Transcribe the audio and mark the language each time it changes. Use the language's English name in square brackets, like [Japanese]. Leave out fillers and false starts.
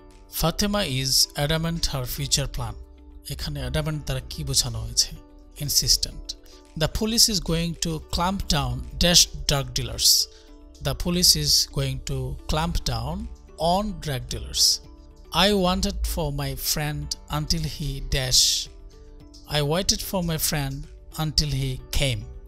[English] Fatima is adamant her future plan. [Bangla] এখানে adamant দ্বারা কি বোঝানো হয়েছে? [English] Insistent. The police is going to clamp down dash drug dealers. The police is going to clamp down on drug dealers. I waited for my friend until he dash. I waited for my friend until he came.